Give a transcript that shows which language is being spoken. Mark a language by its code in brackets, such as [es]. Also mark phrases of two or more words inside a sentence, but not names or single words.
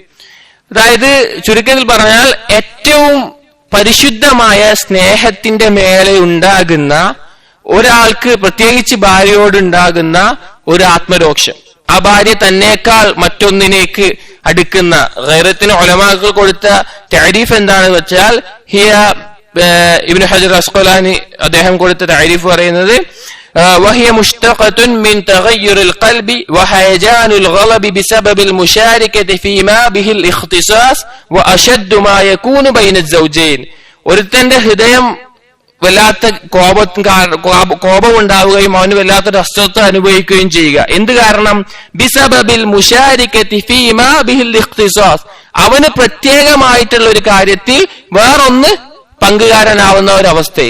[ml] അതായത് ചുരുക്കത്തിൽ പറഞ്ഞാൽ ഏറ്റവും പരിശുദ്ധമായ സ്നേഹത്തിന്റെ മേലെ ഉണ്ടാകുന്ന ഒരാൾക്ക്, പ്രത്യേകിച്ച് ഭാര്യയോടുണ്ടാകുന്ന ഒരു ആത്മരോക്ഷം, ആ ഭാര്യ തന്നേക്കാൾ മറ്റൊന്നിനേക്ക് അടുക്കുന്ന ഗൈറത്തിന് ഉലമാക്കൾ കൊടുത്ത തഅരീഫ് എന്താണെന്ന് വെച്ചാൽ, ഹിയ ഇബ്നു ഹജർ അസ്ഖലാനി അദ്ദേഹം കൊടുത്ത തഅരീഫ് പറയുന്നത്, [ar] وهي مشتقة من تغير القلب وهيجان الغضب بسبب المشاركة فيما به الاختصاص وأشد ما يكون بين الزوجين. [ml] ഒരുത്തന്റെ ഹൃദയം വല്ലാത്ത കോപം ഉണ്ടാവുകയും അവന് വല്ലാത്തൊരു അസ്വസ്ഥത അനുഭവിക്കുകയും ചെയ്യുക. എന്ത് കാരണം? [ar] بسبب المشاركة فيما به الاختصاص. [ml] അവന് പ്രത്യേകമായിട്ടുള്ള ഒരു കാര്യത്തിൽ വേറൊന്ന് പങ്കുകാരനാവുന്ന ഒരവസ്ഥയിൽ.